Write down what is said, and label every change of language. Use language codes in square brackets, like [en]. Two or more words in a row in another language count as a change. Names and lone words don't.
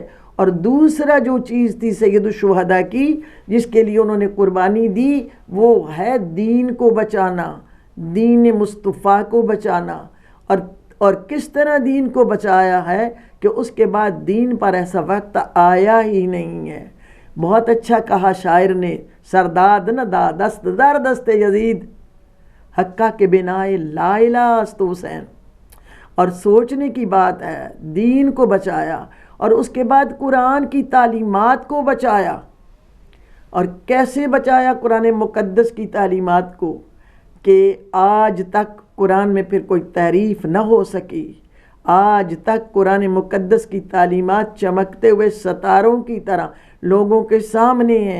[ur] اور دوسرا جو چیز تھی سید الشہداء کی جس کے لیے انہوں نے قربانی دی، وہ ہے دین کو بچانا، دین مصطفیٰ کو بچانا۔ اور کس طرح دین کو بچایا ہے کہ اس کے بعد دین پر ایسا وقت آیا ہی نہیں ہے۔ بہت اچھا کہا شاعر نے، [fa] سرداد نہ دا دست در دست یزید، حقہ کے بنائے لا الہ است حسین۔ [ur] اور سوچنے کی بات ہے، دین کو بچایا اور اس کے بعد قرآن کی تعلیمات کو بچایا۔ اور کیسے بچایا قرآن مقدس کی تعلیمات کو کہ آج تک قرآن میں پھر کوئی تحریف نہ ہو سکی، آج تک قرآن مقدس کی تعلیمات چمکتے ہوئے ستاروں کی طرح لوگوں کے سامنے ہیں۔